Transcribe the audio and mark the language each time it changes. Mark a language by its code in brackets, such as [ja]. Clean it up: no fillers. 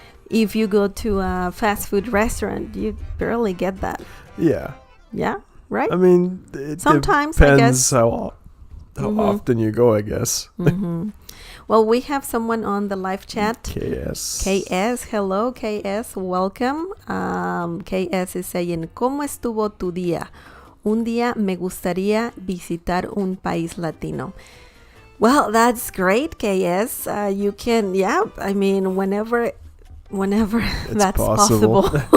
[en] If you go to a fast food restaurant, you barely get that. Yeah. Yeah, right? I mean, it Sometimes, depends I guess. how often you go, I guess. Well, we have someone on the live chat. KS. KS, hello KS, welcome. KS is saying, [es] ¿Cómo estuvo tu día? Un día me gustaría visitar un país latino. [en] Well, that's great, KS. You can, I mean, whenever that's possible.